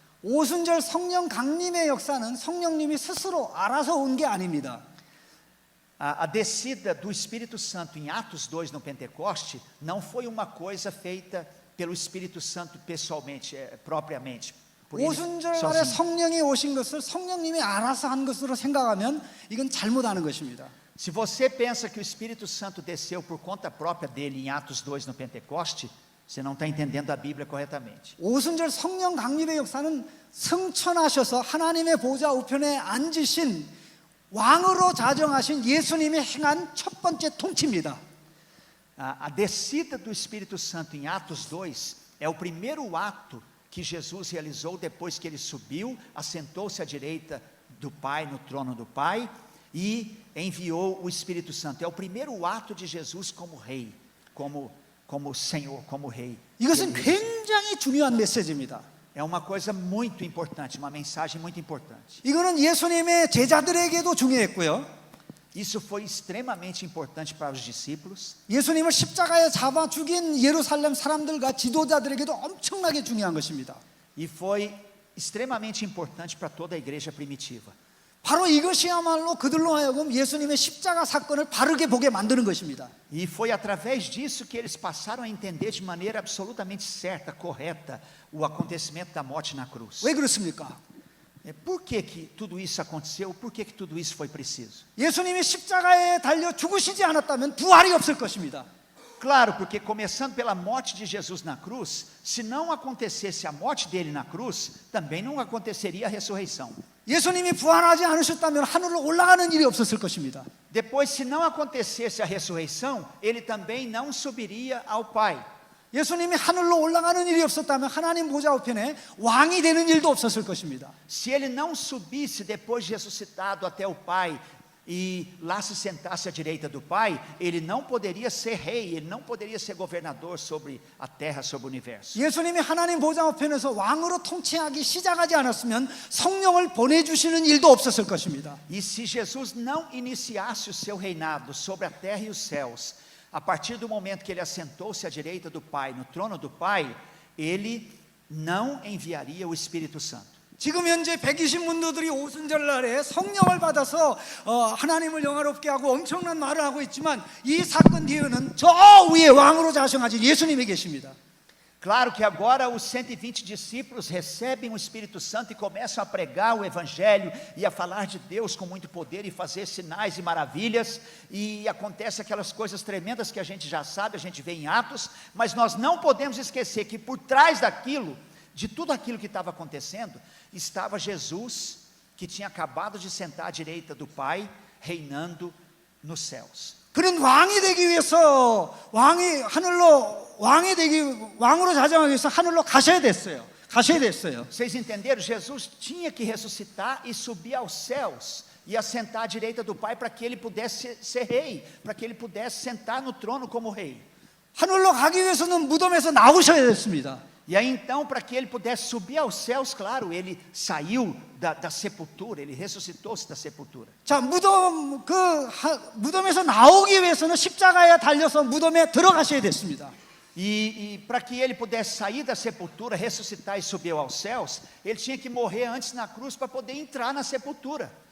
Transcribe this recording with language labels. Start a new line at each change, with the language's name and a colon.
Korean: 오순절 성령 강림의 역사는 성령님이 스스로 알아서 온 게 아닙니다.
Portuguese: A descida do Espírito Santo em Atos 2 no Pentecoste não foi uma coisa feita pelo Espírito Santo pessoalmente, propriamente. Por ele
Korean: 오순절에
Portuguese: sozinho.
Korean: 성령이 오신 것을 성령님이 알아서 한 것으로 생각하면 이건 잘못하는 것입니다.
Portuguese: Se você pensa que o Espírito Santo desceu por conta própria dele em Atos 2 no Pentecoste, você não está entendendo a Bíblia corretamente.
Korean: 오순절 성령 강림의 역사는 승천하셔서 하나님의 보좌 우편에 앉으신 왕으로 자정하신 예수님이 행한 첫 번째 통치입니다.
Portuguese: A descida do Espírito Santo em Atos 2 é o primeiro ato que Jesus realizou depois que ele subiu, assentou-se à direita do Pai, no trono do Pai, e enviou o Espírito Santo. É o primeiro ato de Jesus como rei, como Senhor, como rei.
Korean: 이것은 굉장히 중요한 메시지입니다.
Portuguese: É uma coisa muito importante, uma mensagem muito importante.
Korean: 이거는 예수님의 제자들에게도 중요했고요.
Portuguese: Isso foi extremamente importante para os discípulos.
Korean: 예수님을 십자가에 잡아 죽인 예루살렘 사람들과 지도자들에게도 엄청나게 중요한 것입니다.
Portuguese: E foi extremamente importante para toda a igreja primitiva.
Korean: 바로 이것이야말로 그들로 하여금 예수님의 십자가 사건을 바르게 보게 만드는 것입니다.
Portuguese: E foi através disso que eles passaram a entender de maneira absolutamente certa, correta, o acontecimento da morte na cruz.
Korean: 왜 그렇습니까?
Portuguese: Por que tudo isso aconteceu? Por que tudo isso foi preciso?
Korean: 예수님이 십자가에 달려 죽으시지 않았다면 부활이 없을 것입니다.
Portuguese: Claro, porque começando pela morte de Jesus na cruz, se não acontecesse a morte dele na cruz, também não aconteceria a ressurreição.
Korean: 예수님이 부활하지 않으셨다면 하늘로 올라가는 일이 없었을 것입니다.
Portuguese: Depois, se não acontecesse a ressurreição, ele também não subiria ao Pai.
Korean: 예수님이 하늘로 올라가는 일이 없었다면 하나님 보좌 우편에 왕이 되는 일도 없었을 것입니다.
Portuguese: Se ele não subisse depois de ressuscitado até o Pai e lá se sentasse à direita do Pai, ele não poderia ser rei, ele não poderia ser governador sobre a terra, sobre o universo.
Korean: 예수님이 하나님 보좌 우편에서 왕으로 통치하기 시작하지 않았으면 성령을 보내주시는 일도 없었을 것입니다.
Portuguese: E se Jesus não iniciasse o seu reinado sobre a terra e os céus, a partir do momento que ele assentou-se à direita do Pai, no trono do Pai, ele não enviaria o Espírito Santo.
Korean: 지금 현재 120문도들이 오순절날에 성령을 받아서 하나님을 영화롭게 하고 엄청난 말을 하고 있지만 이 사건 뒤에는 저 위에 왕으로 자성하신 예수님이 계십니다.
Portuguese: Claro que agora os 120 discípulos recebem o Espírito Santo e começam a pregar o Evangelho e a falar de Deus com muito poder e fazer sinais e maravilhas, e acontece aquelas coisas tremendas que a gente já sabe, a gente vê em Atos, mas nós não podemos esquecer que por trás daquilo, de tudo aquilo que estava acontecendo, estava Jesus, que tinha acabado de sentar à direita do Pai, reinando nos céus.
Korean: 그는 왕이 되기 위해서 왕으로 자정하기 위해서 하늘로 가셔야 됐어요.
Portuguese: Vocês entenderam? Jesus tinha que ressuscitar e subir aos céus e assentar à direita do Pai para que ele pudesse ser rei, para que ele pudesse sentar no trono como rei.
Korean: 하늘로 가기 위해서는 무덤에서 나오셔야 됐습니다.
Portuguese: E aí então, para que ele pudesse subir aos céus, claro, ele saiu da sepultura, ele ressuscitou-se da sepultura.
Korean: 자, 무덤에서 나오기 위해서는 십자가에 달려서 무덤에 들어가셔야 됐습니다.
Portuguese: E para que ele pudesse sair da sepultura, ressuscitar e subir aos céus, ele tinha que morrer antes na cruz para poder entrar na sepultura.